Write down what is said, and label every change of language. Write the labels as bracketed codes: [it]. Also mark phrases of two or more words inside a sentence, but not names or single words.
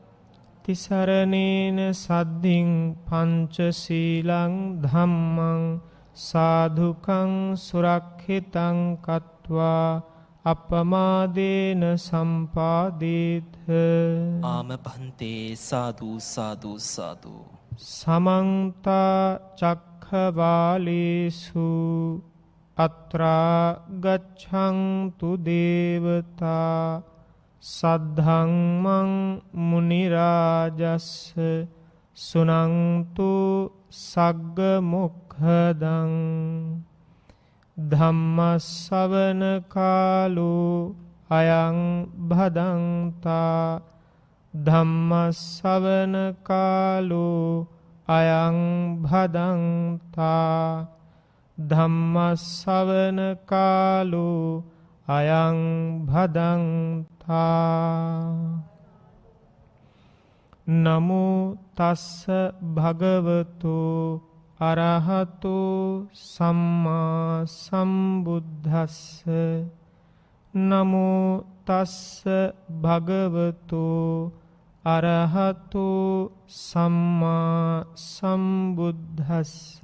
[pi] තිසරණේන සද්ධින් පංචශීලං ධම්මං සාධුකං සුරක්ෂිතං කତ୍වා අපමාදේන සම්පාදේත. ආම භන්තේ සාදු සාදු සාදු. සමන්ත චක්ඛවාලේසු අත්‍රා ගච්ඡන්තු දේවතා සද්ධම්මං මුනි රාජස්ස සුනන්තු සග්ග මොක්ඛදං. ධම්මස්සවන කාලෝ අයං භදන්තා. ධම්මස්සවන කාලෝ අයං භදන්තා. ධම්මස්සවන කාලෝ අයං භදන්තා. නමෝ තස්ස භගවතු අරහතෝ සම්මා සම්බුද්දස්ස. නමෝ තස්ස භගවතු අරහතෝ සම්මා සම්බුද්දස්ස.